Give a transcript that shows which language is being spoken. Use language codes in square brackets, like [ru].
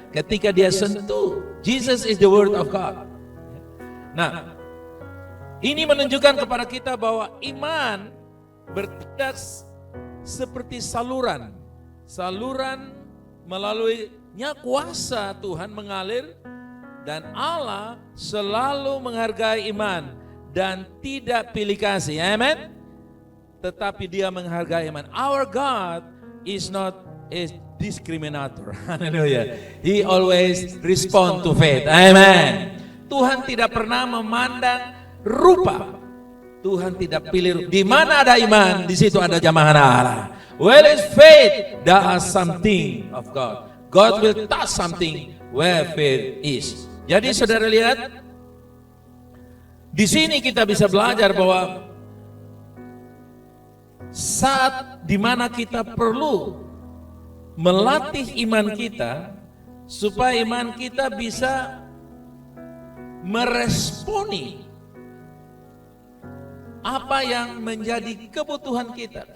[id] Ketika dia sentuh, [en] Jesus is the word of God. [id] Nah, ini menunjukkan kepada kita bahwa iman bertindak seperti saluran. Saluran melaluinya kuasa Tuhan mengalir Dan Allah selalu menghargai iman dan tidak pilih kasih. Amen. Tetapi dia menghargai iman. [en] Our God is not a discriminator. Haleluya. He always respond to faith. Amen. [id] Tuhan tidak pernah memandang rupa. Tuhan tidak pilih. Di mana ada iman, di situ ada jamahan Allah. [en] Where is faith, there is something of God. God will touch something where faith is. [id] Jadi saudara lihat, di sini kita bisa belajar bahwa saat dimana kita perlu melatih iman kita supaya iman kita bisa meresponi apa yang menjadi kebutuhan kita.